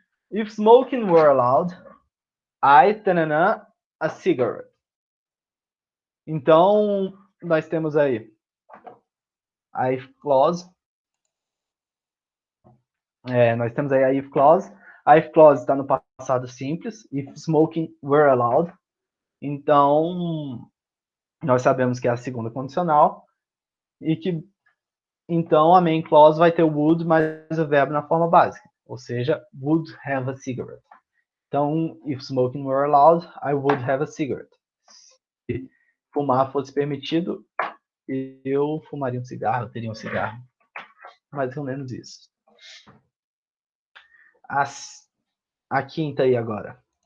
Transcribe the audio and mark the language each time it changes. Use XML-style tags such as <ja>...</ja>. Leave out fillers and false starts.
<en>If smoking were allowed, I, tanana, a cigarette.</en> <pt>Então, nós temos aí a if clause. Nós temos aí a if clause. A if clause está no passado simples.</pt> <en>If smoking were allowed.</en> <pt>Então, nós sabemos que é a segunda condicional. E que, então, a main clause vai ter o would mais o verbo na forma básica. Ou seja,</pt> <en>would have a cigarette.</en> <pt>Então,</pt> <en>if smoking were allowed, I would have a cigarette.</en> <pt>Se fumar fosse permitido, eu fumaria um cigarro, eu teria um cigarro. Mais ou menos isso. A quinta aí agora.</pt>